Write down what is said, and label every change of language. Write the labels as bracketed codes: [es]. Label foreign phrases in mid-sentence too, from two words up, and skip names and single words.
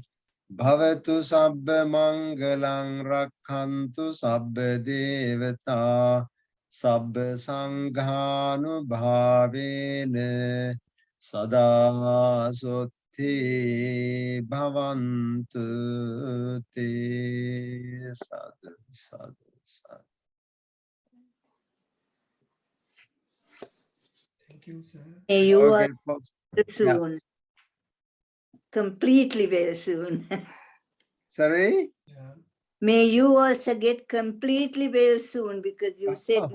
[pi] Bhavatu sabba mangalang rakhantu sabba devata sabba sanghanubhavena sada sutti bhavantu te. Sadhu, sadhu, sadhu. [en] Thank you, sir. May you Okay, are folks. soon. Yeah. Completely well soon. Sorry? Yeah. May you also get completely well soon, because you said